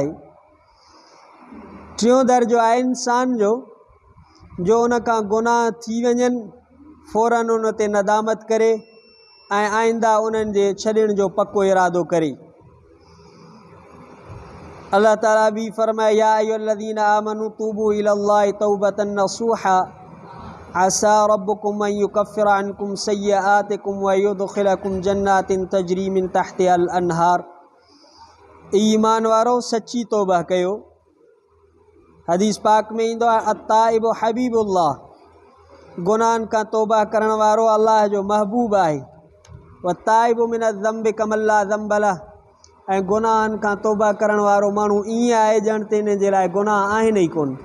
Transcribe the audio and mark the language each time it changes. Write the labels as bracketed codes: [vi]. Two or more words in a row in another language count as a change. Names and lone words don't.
[sd] टियों दर्जो आहे इंसान जो उन खां गुनाह थी वञनि फ़ौरन उन ते नदामत करे ऐं आइंदा उन्हनि जे छॾण जो पको इरादो करे। अल्लाह ताला बि फरमाए, [ar] يا أيها الذين آمنوا توبوا إلى الله توبة نصوحا عسى ربكم أن يكفر عنكم سيئاتكم ويدخلكم جنات تجري من تحتها الأنهار. [sd] ईमान वारो सच्ची तौबा कयो। हदीस पाक में ईंदो आहे, [ar] التائب حبيب الله, [sd] गुनाहनि खां तौबा करण वारो अल्लाह जो महबूब आहे। [ar] والتائب من الذنب كمن لا ذنب له, [sd] ऐं गुनाहनि खां तौबा करण वारो माण्हू ईअं आहे ॼण त इन जे लाइ गुनाह आहिनि ई कोन।